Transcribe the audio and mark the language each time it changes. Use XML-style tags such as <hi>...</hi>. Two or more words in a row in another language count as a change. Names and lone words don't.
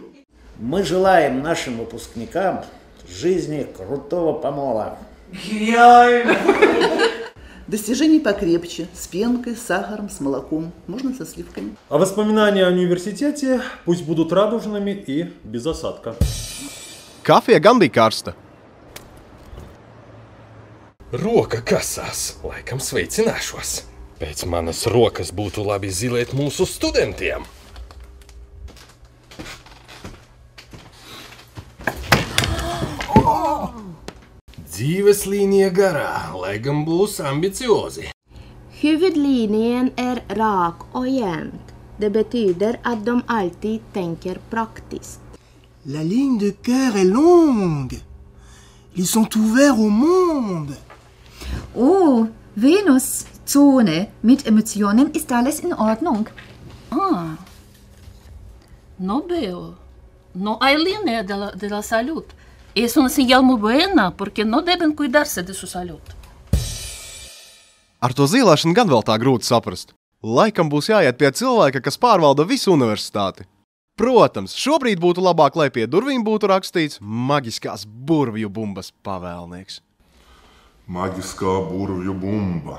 <ru>Мы желаем нашим выпускникам жизни крутого помола. Достижений покрепче, с пенкой, с сахаром, с молоком, можно со сливками. А воспоминания о университете пусть будут радужными и без осадка.</ru> <lv>kafija gan bija karsta. Roka kasās, laikam sveicināšos. Pēc manas rokas būtu labi zilēt mūsu studentiem. Dzīves līnija garā, lai gan būs ambiciozi.</lv> <sv>Huvudlinjen rak och jämnt. Det betyder att de alltid tänker praktiskt.</sv> <fr>La ligne de cœur est longue. Ils sont ouverts au monde.</fr> <de>Venuszone mit Emotionen ist alles in Ordnung.</de> <es>No veo. No hay línea de la salud. Es una señal muy buena porque no deben cuidarse de su salud.</es> <lv>Ar to zīlēšanu gan vēl tā grūti saprast. Laikam būs jāiet pie cilvēka, kas pārvalda visu universitāti. Protams, šobrīd būtu labāk, lai pie durvīm būtu rakstīts maģiskās burvju bumbas pavēlnieks. Maģiskā burvju bumba.</lv>